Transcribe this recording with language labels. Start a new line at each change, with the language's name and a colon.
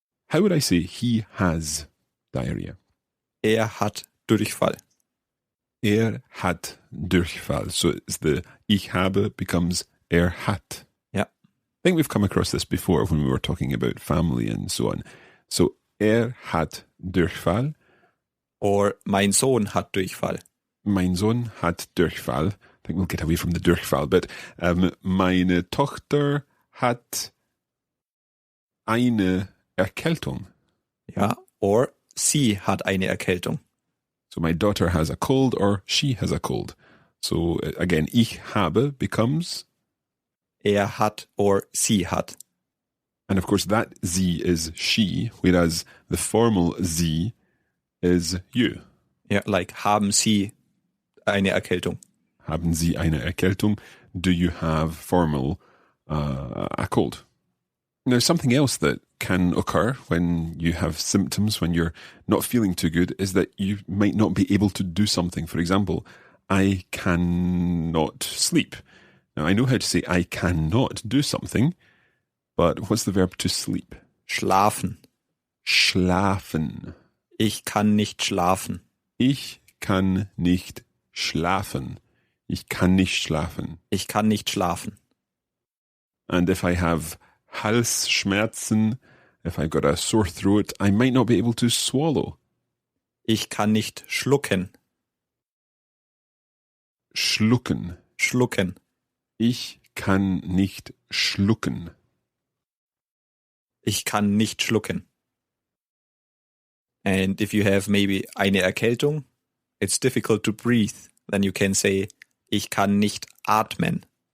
English: How would I say he has diarrhea?
German: Hat Durchfall. Hat Durchfall.
English: So it's the
German: ich habe
English: becomes hat. Yeah. I think we've come across this before when we were talking about family and so on.
German: So hat Durchfall. Or mein Sohn hat Durchfall. Mein Sohn hat Durchfall.
English: I think we'll get away from the Durchfall bit.
German: Meine Tochter hat eine Erkältung. Ja, or sie hat eine Erkältung.
English: So my daughter has a cold or she has a cold. So again,
German: ich habe
English: becomes
German: hat or sie hat.
English: And of course that sie is she, whereas the formal sie is you. Yeah, like
German: haben Sie eine Erkältung? Haben Sie eine Erkältung?
English: Do you have formal a cold? Now, something else that can occur when you have symptoms, when you're not feeling too good, is that you might not be able to do something. For example, I cannot sleep. Now, I know how to say I cannot do something, but what's the verb to sleep?
German: Schlafen. Schlafen. Ich kann nicht schlafen. Ich kann nicht schlafen. Ich kann nicht schlafen. Ich kann nicht schlafen.
English: And if I have Halsschmerzen, if I've got a sore throat, I might not be able to swallow.
German: Ich kann nicht schlucken. Schlucken. Schlucken. Ich kann nicht schlucken. Ich kann nicht schlucken.
English: And if you have maybe
German: eine Erkältung,
English: it's difficult to breathe, then you can say,
German: ich kann nicht atmen.